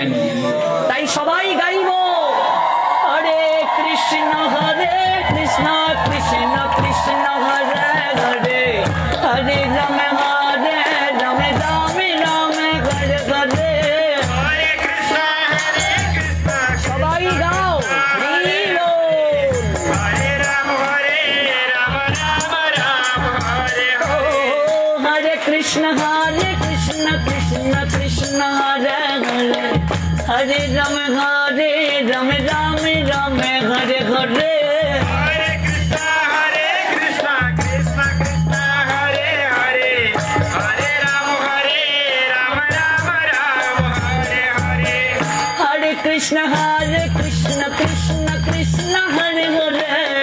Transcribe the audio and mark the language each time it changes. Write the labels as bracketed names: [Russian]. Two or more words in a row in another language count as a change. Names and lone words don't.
[Bangla] তাই সবাই গাইব [Sanskrit] হরে কৃষ্ণ হরে কৃষ্ণ কৃষ্ণ কৃষ্ণ হরে হরে, হরে রাম হরে রাম রাম রাম হরে হরে। [Bangla] সবাই গাও [Sanskrit] হরে রাম হরে কৃষ্ণ কৃষ্ণ কৃষ্ণ হরে হরে, হরে রাম রাম রাম হরে হরে। कृष्ण हरे कृष्ण कृष्ण कृष्ण हरे हरे,